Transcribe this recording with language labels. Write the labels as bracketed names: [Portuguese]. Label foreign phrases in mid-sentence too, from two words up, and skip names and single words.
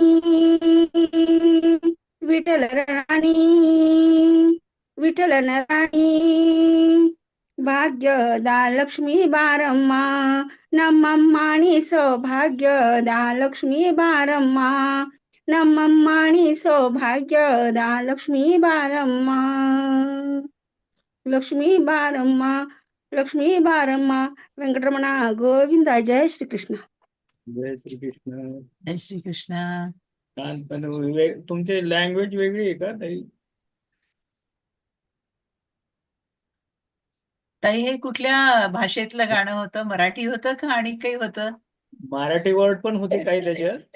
[Kannada] ವಿಠಲ ರಾಣಿ ವಿಠಲನ ರಾಣಿ ಭಾಗ್ಯದ ಲಕ್ಷ್ಮೀ ಬಾರಮ್ಮ ನಮ್ಮಮ್ಮಣಿ ಸೌಭಾಗ್ಯದ ಲಕ್ಷ್ಮೀ ಬಾರಮ್ಮ ನಮ್ಮಮ್ಮಣಿ ಸೌಭಾಗ್ಯದ ಲಕ್ಷ್ಮೀ ಬಾರಮ್ಮ ಲಕ್ಷ್ಮೀ ಬಾರಮ್ಮ ಲಕ್ಷ್ಮೀ ಬಾರಮ್ಮ ವೆಂಕಟರಮಣ ಗೋವಿಂದ ಜಯ ಶ್ರೀಕೃಷ್ಣ [Marathi] जय श्रीकृष्ण. जय श्रीकृष्ण. पण तुमची लँग्वेज वेगळी आहे का ताई? ताई हे कुठल्या भाषेतलं गाणं होतं? मराठी होतं का आणि काही होतं? मराठी वर्ड पण होते काही त्याच्यात?